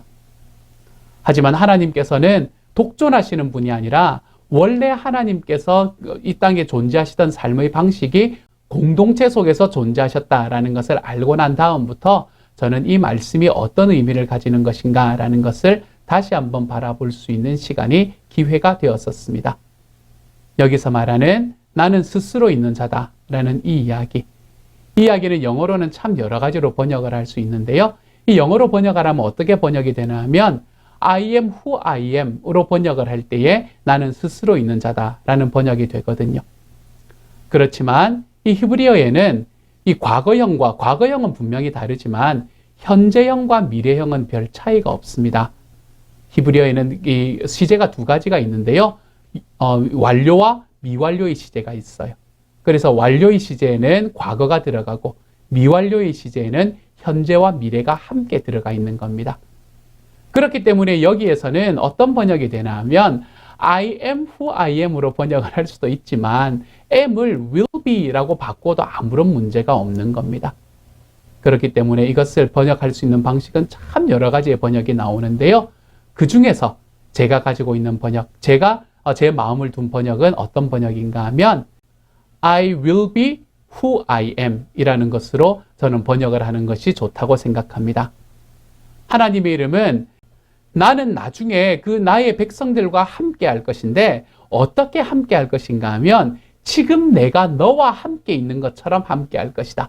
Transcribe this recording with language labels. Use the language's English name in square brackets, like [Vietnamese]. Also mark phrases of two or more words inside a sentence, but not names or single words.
[Korean] 하지만 하나님께서는 독존하시는 분이 아니라 원래 하나님께서 이 땅에 존재하시던 삶의 방식이 공동체 속에서 존재하셨다라는 것을 알고 난 다음부터 저는 이 말씀이 어떤 의미를 가지는 것인가 라는 것을 다시 한번 바라볼 수 있는 시간이 기회가 되었었습니다. 여기서 말하는 나는 스스로 있는 자다 라는 이 이야기는 영어로는 참 여러 가지로 번역을 할 수 있는데요. 이 영어로 번역을 하면 어떻게 번역이 되나 하면 [English] I am who I am [Korean] 으로 번역을 할 때에 나는 스스로 있는 자다 라는 번역이 되거든요. 그렇지만 이 히브리어에는 이 과거형은 분명히 다르지만 현재형과 미래형은 별 차이가 없습니다. 히브리어에는 이 시제가 두 가지가 있는데요. 완료와 미완료의 시제가 있어요. 그래서 완료의 시제에는 과거가 들어가고 미완료의 시제에는 현재와 미래가 함께 들어가 있는 겁니다. 그렇기 때문에 여기에서는 어떤 번역이 되나 하면 [English] I am who I am [Korean] 으로 번역을 할 수도 있지만 am을 [English] will be [Korean] 라고 바꿔도 아무런 문제가 없는 겁니다. 그렇기 때문에 이것을 번역할 수 있는 방식은 참 여러 가지의 번역이 나오는데요. 그 중에서 제가 가지고 있는 번역, 제 마음을 둔 번역은 어떤 번역인가 하면 [English] I will be who I am [Korean] 이라는 것으로 저는 번역을 하는 것이 좋다고 생각합니다. 하나님의 이름은 나는 나중에 그 나의 백성들과 함께 할 것인데 어떻게 함께 할 것인가 하면 지금 내가 너와 함께 있는 것처럼 함께 할 것이다.